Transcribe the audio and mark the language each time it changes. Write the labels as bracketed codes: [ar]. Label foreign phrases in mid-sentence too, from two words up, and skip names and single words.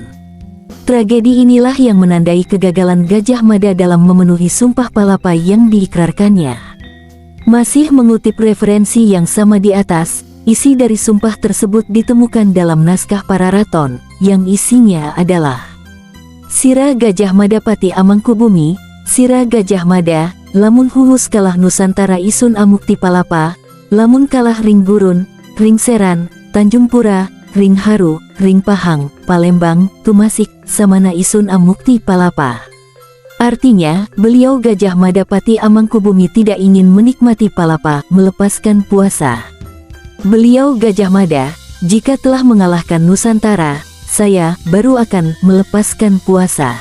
[id] Tragedi inilah yang menandai kegagalan Gajah Mada dalam memenuhi sumpah palapa yang diikrarkannya. Masih mengutip referensi yang sama di atas, isi dari sumpah tersebut ditemukan dalam naskah Pararaton, yang isinya adalah [kaw] Sira Gajah Mada Pati Amangkubumi, Sira Gajah Mada, lamun huhus kalah Nusantara isun amukti palapa, lamun kalah ring gurun, ring seran, Tanjung Pura, ring haru, ring pahang, Palembang, tumasik, samana isun amukti palapa. [id] Artinya, beliau Gajah Mada Pati Amangkubumi tidak ingin menikmati palapa, melepaskan puasa. Beliau Gajah Mada, jika telah mengalahkan Nusantara, saya baru akan melepaskan puasa.